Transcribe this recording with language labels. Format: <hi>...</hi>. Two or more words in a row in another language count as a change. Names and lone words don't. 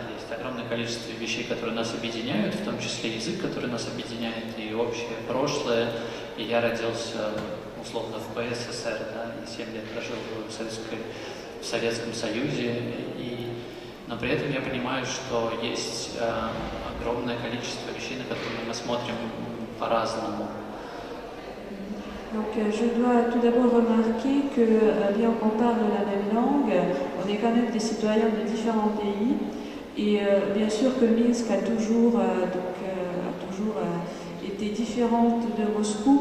<ru>Есть огромное количество вещей, которые нас объединяют, в том числе язык, который нас объединяет, и общее прошлое. И я родился, условно, в БССР, да, и 7 лет прожил в Советском Союзе. Но при этом я понимаю, что есть огромное количество вещей, на которые мы смотрим по-разному.</ru> <fr>Donc je dois tout d'abord remarquer que bien qu'on parle la même langue, on est quand même des citoyens de différents pays. Et bien sûr que Minsk a toujours été différente de Moscou.</fr>